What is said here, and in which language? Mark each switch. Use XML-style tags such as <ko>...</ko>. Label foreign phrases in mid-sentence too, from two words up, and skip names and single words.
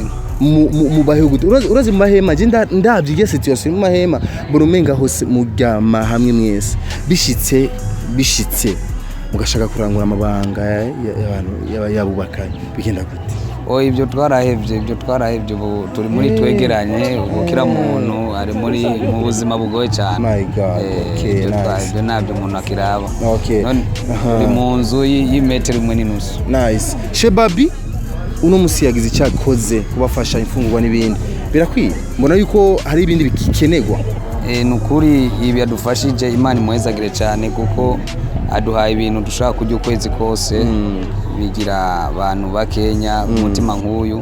<rn>mubayeho gute urazi mu mahema je ndavye igihe situation mu mahema burumenga hose muryama hamwe mwese bishitse mugashaka kurangura amabanga y'abantu yabubakanye bigenda gute ibyo twarahevye ubu turi muri twegeranye ubukira muntu ari muri mu buzima bugoye cyane.</rn> <en>My God. Okay, nice.</en> <rn>Ibyo nabyo umuntu akiraba. Okay. Uri mu nzu y'imetero 1.5. Nice. Shebabi uno musi yagize icyakoze kubafasha imfungurwa n'ibindi. Birakwiye. Mbona yuko hari ibindi bikenegwa. Nukuri ibi yadufashije Imana imuhezagire cyane kuko aduhaye ibintu dushaka kujya ukwezi kose bigira abantu bakenya umutima nk'uyu.</rn>